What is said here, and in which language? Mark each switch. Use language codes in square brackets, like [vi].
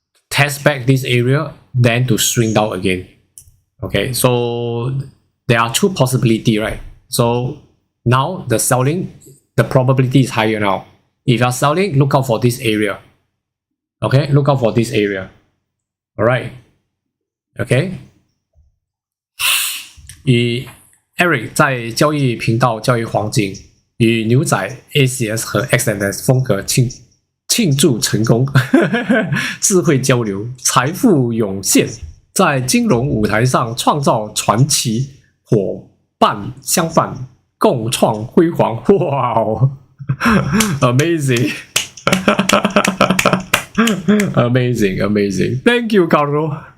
[en] Test back this area, then to swing down again. Okay, so there are two possibilities, right? So now the selling, the probability is higher now. If you are selling, look out for this area. Okay, look out for this area. All right. Okay. [zh] 以 Eric 在交易频道交易黄金，与牛仔 ACS 和 XNS 风格庆祝成功，智慧交流，财富涌现，在金融舞台上创造传奇，伙伴相伴，共创辉煌。 [en] 哇哦 ，amazing， amazing. Thank you, Carlo.